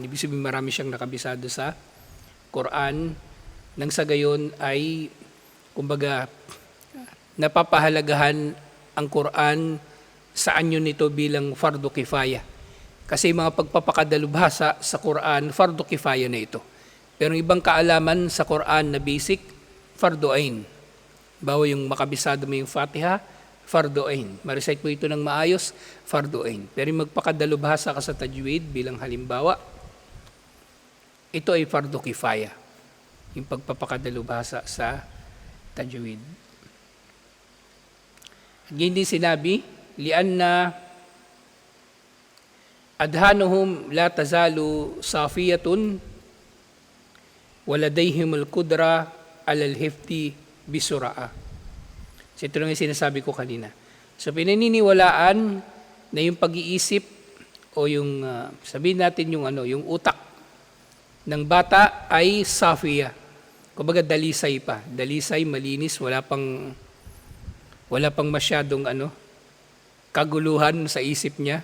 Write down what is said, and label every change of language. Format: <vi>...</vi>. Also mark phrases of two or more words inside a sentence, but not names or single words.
<tl>Ibig sabihin marami siyang nakabisado sa Quran. Nang sa gayon ay, kumbaga, napapahalagahan ang Quran sa anyo nito bilang</tl> <ar>فرض كفاية.</ar> <tl>Kasi mga pagpapakadalubhasa sa Quran,</tl> <ar>فرض كفاية</ar> <tl>na ito. Pero ibang kaalaman sa Quran na basic,</tl> <ar>فرض عين.</ar> <tl>Bawa yung makabisado mo yung Fatiha,</tl> <ar>فرض عين.</ar> <tl>Ma-recite mo ito ng maayos,</tl> <ar>فرض عين.</ar> <tl>Pero yung magpakadalubhasa ka sa tajwid bilang halimbawa, ito ay</tl> <ar>فرض كفاية.</ar> <tl>Yung pagpapakadalubhasa sa tajwid. At hindi sinabi,</tl> <ar>لأن أذهانهم لا تزال صافية ولديهم القدرة الحفظ بسرعة.</ar> <tl>So ito lang yung sinasabi ko kanina. So pinaniniwalaan na yung pag-iisip o yung sabihin natin yung utak ng bata ay safiya. Kumbaga dalisay pa. Dalisay, malinis, wala pang masyadong kaguluhan sa isip niya.</tl>